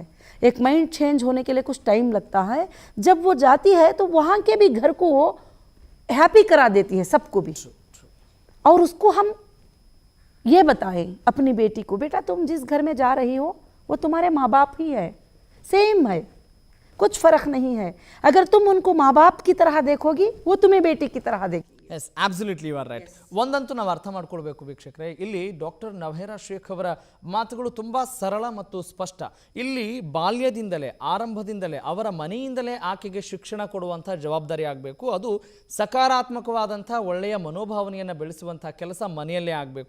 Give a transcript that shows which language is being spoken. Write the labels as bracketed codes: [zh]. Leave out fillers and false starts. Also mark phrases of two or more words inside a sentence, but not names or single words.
[hi] एक [en] mind change [hi] होने के लिए कुछ टाइम लगता है. जब वो जाती है तो वहाँ के भी घर को वो हैप्पी करा देती है, सबको भी. और उसको हम ये बताएं अपनी बेटी को, बेटा तुम जिस घर में जा रही हो वो तुम्हारे माँ बाप ही है, सेम है, कुछ फ़र्क नहीं है. अगर तुम उनको माँ बाप की तरह देखोगी वो तुम्हें बेटी की तरह देखेगी. [en] yes absolutely you are right. [kn] ಒಂದಂತೂ ನಾವು ಅರ್ಥ ಮಾಡ್ಕೊಳ್ಬೇಕು ವೀಕ್ಷಕರೇ, ಇಲ್ಲಿ ಡಾಕ್ಟರ್ ನವಹೇರಾ ಶೇಖ್ ಅವರ ಮಾತುಗಳು ತುಂಬ ಸರಳ ಮತ್ತು ಸ್ಪಷ್ಟ. ಇಲ್ಲಿ ಬಾಲ್ಯದಿಂದಲೇ ಆರಂಭದಿಂದಲೇ ಅವರ ಮನೆಯಿಂದಲೇ ಆಕೆಗೆ ಶಿಕ್ಷಣ ಕೊಡುವಂಥ ಜವಾಬ್ದಾರಿ ಆಗಬೇಕು. ಅದು ಸಕಾರಾತ್ಮಕವಾದಂಥ ಒಳ್ಳೆಯ ಮನೋಭಾವನೆಯನ್ನು ಬೆಳೆಸುವಂಥ ಕೆಲಸ ಮನೆಯಲ್ಲೇ ಆಗಬೇಕು.